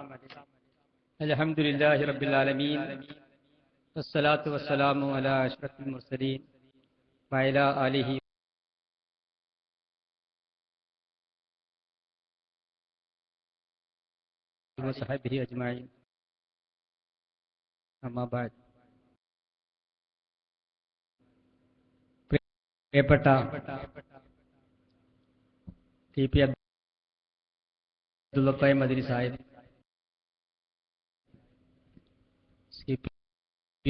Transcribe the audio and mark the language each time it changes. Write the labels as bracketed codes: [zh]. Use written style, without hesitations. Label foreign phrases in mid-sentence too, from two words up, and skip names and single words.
[ar] الحمد لله رب العالمين والصلاة والسلام على أشرف المرسلين وعلى آله وصحبه أجمعين. أما بعد. [ml] പ്രിയപ്പെട്ട ടി.പി. അബ്ദുൽ മദനി സാഹിബ്, സി.പി.